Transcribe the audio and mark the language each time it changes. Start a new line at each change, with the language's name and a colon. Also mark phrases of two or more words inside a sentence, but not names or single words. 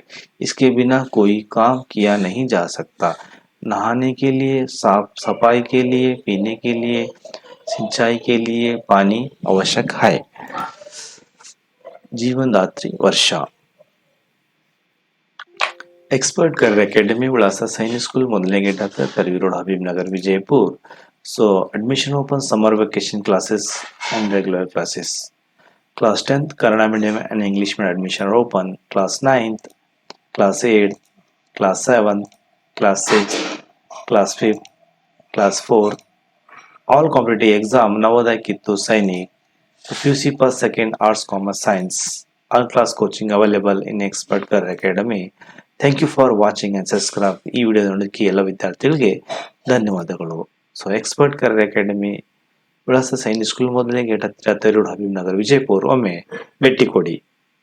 Hindi: इसके बिना कोई काम किया नहीं जा सकता। नहाने के लिए, साफ सफाई के लिए, पीने के लिए, सिंचाई के लिए पानी आवश्यक है। जीवनदात्री वर्षा।
Kannada: एक्सपर्ट करियर अकेडमी विಳಾಸ ಸೈನಿಕ್ ಸ್ಕೂಲ್ ಮೊದಲನೇ ಗೇಟ್ ಹತ್ರ ಕರ್ವಿ ರೋಡ್ ಹಬೀಬ್ ನಗರ್ ವಿಜಯಪುರ್.
English: So admission open summer vacation classes and regular classes. Class 10th Kannada medium and English medium admission are open. Class 9th, Class 8th, Class 7th, Class 6th, Class 5th, Class 4th. All competitive exam Navodaya Kittu Sainik. PUC Pass Second Arts Commerce Science. All class coaching available in Expert Career Academy. thank you for watching and subscribe.
Kannada: ಈ ವಿಡಿಯೋ ನೋಡೋದಕ್ಕೆ ಎಲ್ಲ ವಿದ್ಯಾರ್ಥಿಗಳಿಗೆ ಧನ್ಯವಾದಗಳು. ಸೊ ಎಕ್ಸ್ಪರ್ಟ್ ಕರಿಯರ್ ಅಕಾಡೆಮಿ ವಿಳಾಸ ಸೈನಿಕ್ ಸ್ಕೂಲ್ ಮೊದಲನೇ ಗೇಟ್ ಹತ್ತಿರ ತರೂರು ಹಬೀಬ್ ನಗರ್ ವಿಜಯಪುರ. ಒಮ್ಮೆ ಭೇಟಿ ಕೊಡಿ.